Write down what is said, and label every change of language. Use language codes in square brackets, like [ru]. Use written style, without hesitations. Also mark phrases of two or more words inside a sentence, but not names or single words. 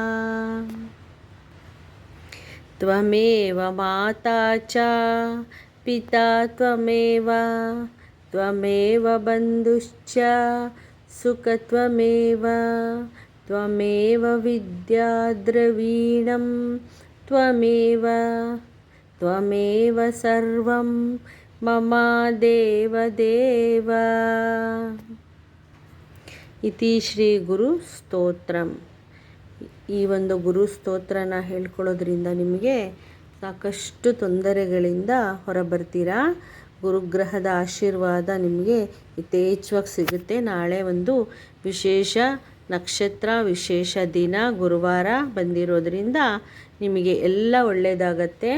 [sa] ತ್ವಮೇವ ಮಾತಾ ಚ ಪಿತಾ ತ್ವಮೇವ ತ್ವಮೇವ ಬಂಧುಶ್ಚ ಸುಖತ್ವಮೇವ ತ್ವಮೇವ ವಿದ್ಯಾ ದ್ರವೀಣಂ ತ್ವಮೇವ ತ್ವಮೇವ ಸರ್ವಂ ಮಮ ದೇವದೇವ. ಇತಿ ಶ್ರೀ ಗುರು ಸ್ತೋತ್ರಂ. [kn] ಈ ಒಂದು ಗುರು ಸ್ತೋತ್ರನ ಹೇಳ್ಕೊಳ್ಳೋದ್ರಿಂದ ನಿಮಗೆ ಸಾಕಷ್ಟು ತೊಂದರೆಗಳಿಂದ ಹೊರಬರ್ತೀರಾ. ಗುರುಗ್ರಹದ ಆಶೀರ್ವಾದ ನಿಮಗೆ ಯಥೇಚ್ಛವಾಗಿ ಸಿಗುತ್ತೆ. ನಾಳೆ ಒಂದು ವಿಶೇಷ ನಕ್ಷತ್ರ ವಿಶೇಷ ದಿನ ಗುರುವಾರ ಬಂದಿರೋದ್ರಿಂದ ನಿಮಗೆ ಎಲ್ಲ ಒಳ್ಳೆಯದಾಗತ್ತೆ.